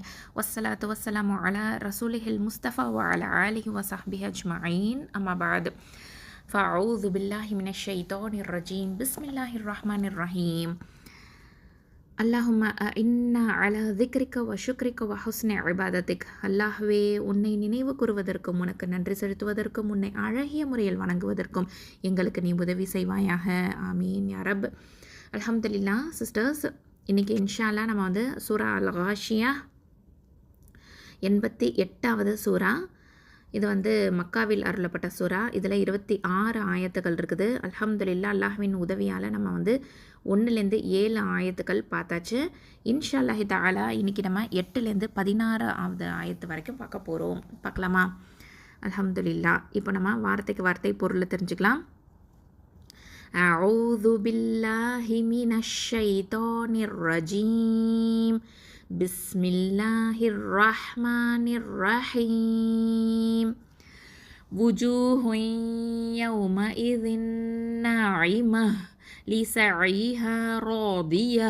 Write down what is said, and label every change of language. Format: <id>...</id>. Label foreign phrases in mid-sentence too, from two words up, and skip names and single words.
<ar>والصلاة والسلام على رسوله المصطفى وعلى آله وصحبه أجمعين. أما بعد. فأعوذ بالله من الشيطان الرجيم. بسم الله الرحمن الرحيم. اللهم أعنا على ذكرك وشكرك وحسن عبادتك.</ar> <ta>அல்லாஹ்வே உன்னை நினைவு கூறுவதற்கும் உனக்கு நன்றி செலுத்துவதற்கும் உன்னை அழகிய முறையில் வணங்குவதற்கும் எங்களுக்கு நீ உதவி செய்வாயாக.</ta> <ar>آمين يا رب.</ar> <ta>அல்ஹம்துலில்லா சிஸ்டர்ஸ், இன்றைக்கி இன்ஷால்லா நம்ம வந்து சூரா அல் காஷியா 88வது சூரா. இது வந்து மக்காவில் அருளப்பட்ட சூரா. இதில் 26 ஆயத்துக்கள் இருக்குது. அல்ஹம்துலில்லா அல்லாஹ்வின் உதவியால் நம்ம வந்து 1லேருந்து 7 ஆயத்துக்கள் பார்த்தாச்சு.</ta> <ar>إن شاء الله تعالى</ar> <ta>இன்றைக்கி நம்ம 8லேருந்து 16வது ஆயத்து வரைக்கும் பார்க்கலாமா? அல்ஹம்துலில்லா. இப்போ நம்ம வார்த்தைக்கு வார்த்தை பொருளை தெரிஞ்சுக்கலாம்.</ta> <ar>أعوذ بالله من الشيطان الرجيم بسم الله الرحمن الرحيم وجوه يومئذ ناعمة لسعيها راضية</ar>